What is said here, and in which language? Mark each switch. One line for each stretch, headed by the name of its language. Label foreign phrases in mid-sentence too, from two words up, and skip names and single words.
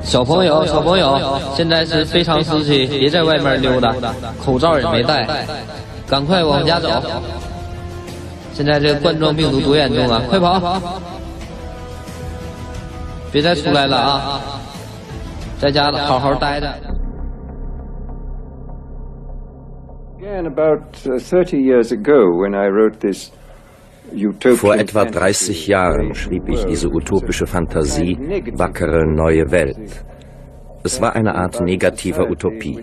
Chinese: 小朋友，现在是非常时期，别在外面溜达，口罩也没戴，赶快往家走。现在这个冠状病毒多严重啊！快跑，别再出来了啊！在家好好待着。
German: Vor etwa 30 Jahren schrieb ich diese utopische Fantasie, wackere neue Welt. Es war eine Art negativer Utopie.